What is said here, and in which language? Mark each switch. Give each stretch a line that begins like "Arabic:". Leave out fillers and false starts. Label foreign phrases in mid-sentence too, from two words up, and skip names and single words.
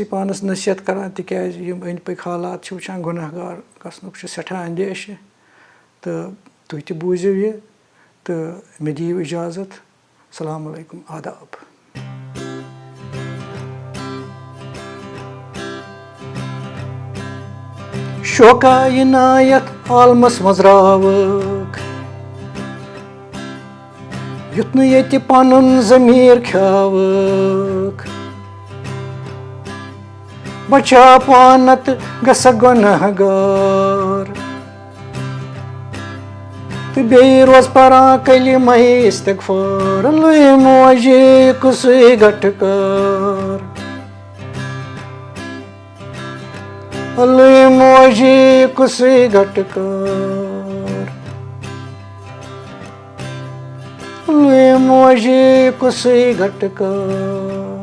Kashmiri: पानस नसीहत करान तिकाज यम अंद पक हालात वुचान गुनहगार गसनुक सठा अंदेश तो तुह ति बूझिव यह तो मे दियो इजाज़त
Arabic: السلام عليكم
Kashmiri: आदाब शोका इनायत आलमस मज रावक युत न ये पनुन ज़मीर ख्यावक बचा पानत गस गुनहगार तो बे रोज परा कलिमा इस्तगफार अल्लाह मोजी कुस घटकार अल्लाह मोजी कुस घटकार अल्लाह मोजी कुस घटकार